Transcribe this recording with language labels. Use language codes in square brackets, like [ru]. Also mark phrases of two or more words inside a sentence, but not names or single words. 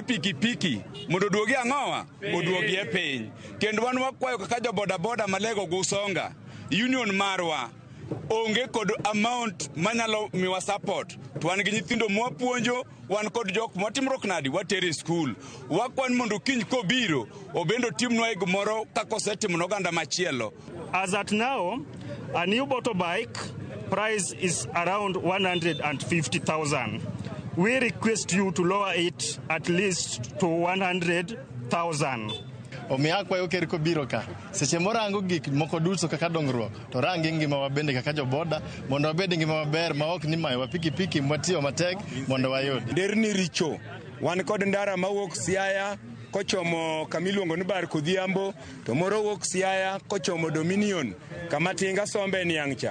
[luo] pikipiki mondo duogi ang'owa oduogi e piny kendo wan wakwayo kaka jobodaboda malego Usonga union marwa onge kod amount manyalo miwa support to wan gi nyithindo mwapuonjo wan kod jok motimrok nadi watere school wakwan mondo kiny kobiro obendo timnwa gimoro kaka osetimo oganda machielo. [en] As at now, a new motorbike price is around 150,000. We request you to lower it at least to 100,000. [luo] Omiya kwayo ker kobiro ka seche morango gik moko duto kaka dongruok to rangi ngima wabende kaka joboda mondo wabed ngima maber ma ok ni mayo pikipiki mwatiyo matek mondo wayud. Derni richo wan kod ndara mawuok Siaya kochomo kamiluongo ni Bar Kodhiambo to moro wuok Siaya kochomo Dominion kama tinga sombe niang'cha.